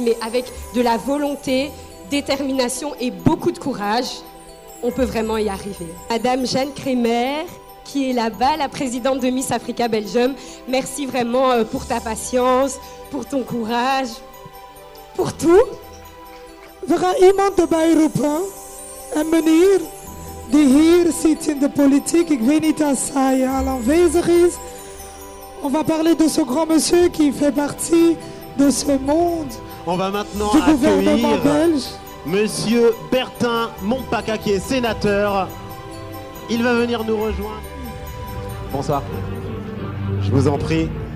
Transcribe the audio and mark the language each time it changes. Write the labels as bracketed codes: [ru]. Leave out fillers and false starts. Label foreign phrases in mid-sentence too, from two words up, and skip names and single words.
[fr] Mais avec de la volonté, détermination et beaucoup de courage, on peut vraiment y arriver. Madame Jeanne Crémer, qui est là-bas, la présidente de Miss Africa Belgium, merci vraiment pour ta patience, pour ton courage, pour tout. [nl] We gaan iemand erbij roepen. Een meneer die hier zit in de politiek. Ik weet niet als hij al aanwezig is. [fr] On va parler de ce grand monsieur qui fait partie de ce monde. On va maintenant du gouvernement belge. Monsieur Bertin Montpaca qui est sénateur. Il va venir nous rejoindre. Bonsoir. Je vous en prie.